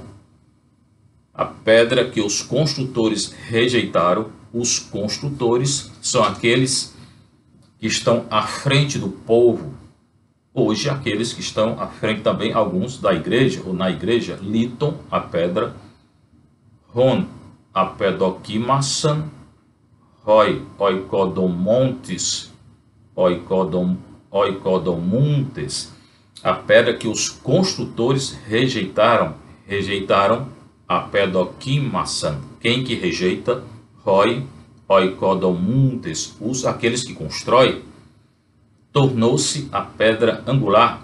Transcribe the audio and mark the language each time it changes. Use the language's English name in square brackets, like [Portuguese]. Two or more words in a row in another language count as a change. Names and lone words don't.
[Portuguese] A pedra que os construtores rejeitaram. Os construtores são aqueles que estão à frente do povo, Hoje, aqueles que estão à frente também, alguns da igreja, ou na igreja, litam a pedra, [Greek] ὃν ἀπεδοκίμασαν, οἱ οἰκοδομοῦντες, οἰκοδομοῦντες, [Portuguese] a pedra que os construtores rejeitaram a pedokimasan. Quem que rejeita? [Greek] οἱ οἰκοδομοῦντες, [Portuguese] aqueles que constroem, tornou-se a pedra angular.